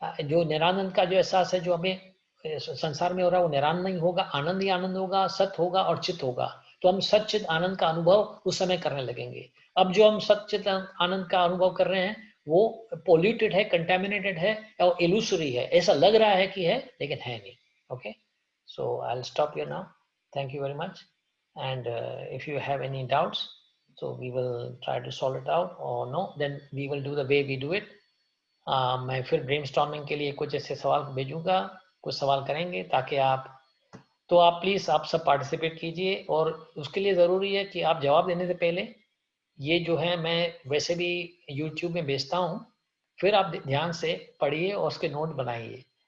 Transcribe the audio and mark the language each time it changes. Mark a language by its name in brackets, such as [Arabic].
[Hindi] जो निरानंद का जो एहसास है जो हमें संसार में हो रहा है वो निरानंद नहीं होगा, आनंद ही आनंद होगा, सत्य होगा और चित्त होगा। तो हम सच्चित आनंद का अनुभव उस समय करने लगेंगे। अब जो हम सच्चित आनंद का अनुभव कर रहे हैं वो पोल्यूटेड है, कंटेमिनेटेड है और इल्यूसरी है, ऐसा लग रहा है कि है लेकिन है नहीं। [English] Okay, so I will stop here now. Thank you very much, and if you have any doubts, so we will try to solve it out, or no, then we will do the way we do it. [Hindi] मैं फिर brainstorming के लिए कुछ ऐसे सवाल भेजूंगा, कुछ सवाल करेंगे ताकि आप प्लीज आप सब पार्टिसिपेट कीजिए, और उसके लिए ज़रूरी है कि आप जवाब देने से पहले ये जो है मैं वैसे भी YouTube में भेजता हूँ, फिर आप ध्यान से पढ़िए और उसके नोट बनाइए।